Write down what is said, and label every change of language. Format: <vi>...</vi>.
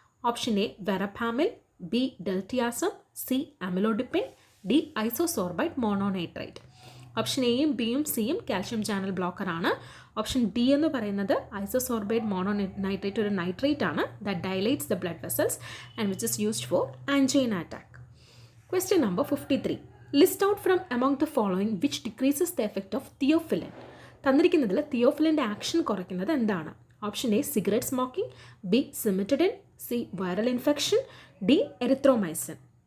<ml>Option A വെറപാമിൽ, B ഡെൽറ്റിയാസം, C അമിലോഡിപ്പിൻ, D ഐസോസോർബൈഡ് മോണോനൈട്രേറ്റ്. Option എയും ബിയും സിയും കാൽഷ്യം ചാനൽ ബ്ലോക്കർ ആണ്. ഓപ്ഷൻ ഡി എന്ന് പറയുന്നത് ഐസോസോർബൈഡ് മോണോനൈട്രേറ്റ് ഒരു നൈട്രേറ്റ് ആണ്</ml> <en>That dilates the blood vessels and which is used for angina attack. Question number 53. List out from among the following which decreases the effect of theophylline.</en> <ml>തന്നിരിക്കുന്നതിൽ തിയോഫിലിൻ്റെ action കുറയ്ക്കുന്നത് എന്താണ്? Option A cigarette smoking, B സിമിറ്റഡിൻ, C viral infection, D erythromycin.</ml>